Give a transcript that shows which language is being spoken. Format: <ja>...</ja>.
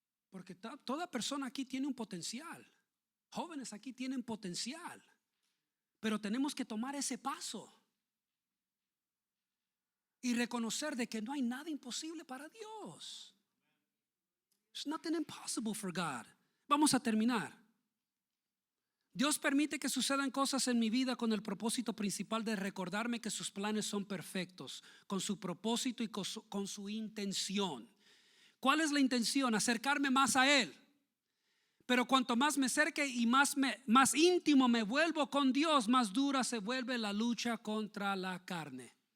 <es>Porque toda persona aquí tiene un potencial. Jóvenes aquí tienen potencial, pero tenemos que tomar ese paso y reconocer de que no hay nada imposible para Dios.</es> <en>There's nothing impossible for God.</en> <es>Vamos a terminar. Dios permite que sucedan cosas en mi vida con el propósito principal de recordarme que sus planes son perfectos, con su propósito y con su intención. ¿Cuál es la intención? Acercarme más a Él. Pero cuanto más me acerque y más íntimo me vuelvo con Dios, más dura se vuelve la lucha contra la carne.</es>